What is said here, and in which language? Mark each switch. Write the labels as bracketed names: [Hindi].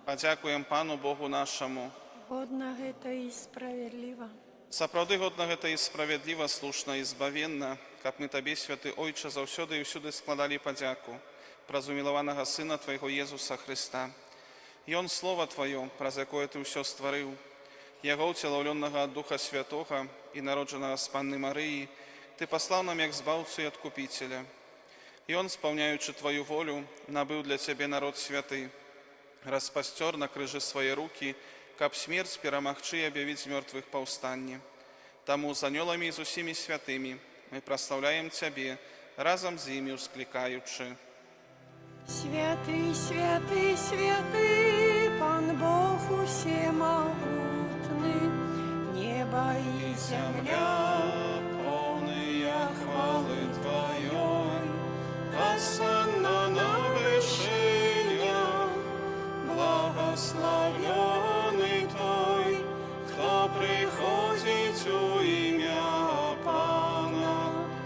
[Ukrainian] подякуємо Пану Богу нашому. [Polish] Godna to i sprawiedliwa. [Belarusian] Сапраўды годна гэта і справядліва, слушна і збавенна, каб мы Табе, святы Ойче, заўсёды і ўсюды складалі падзяку праз умілаванага Сына Твайго Езуса Христа. Ён Слова Тваё, праз якое Ты ўсё стварыў, Яго ўцелаўлённага ад Духа Святога і народжанага з Панны Марыі, Ты паслаў нам як збаўцу і адкупіцеля. Ён, спаўняючы Твою волю, набыў для Цябе народ святы, распасцёр на крыжы свае рукі, каб смерць перамагчы і аб'явіць з мёртвых паўстанне. Таму з анёламі і з усімі святымі мы праслаўляем Цябе, разам з імі усклікаючы. [Russian] Святый, святый, святый, Пан Бог усемогутный, небо и земля, полная хвалы Твоей, осанна на вышинях, благословенный Той, кто приходит у имя Пана.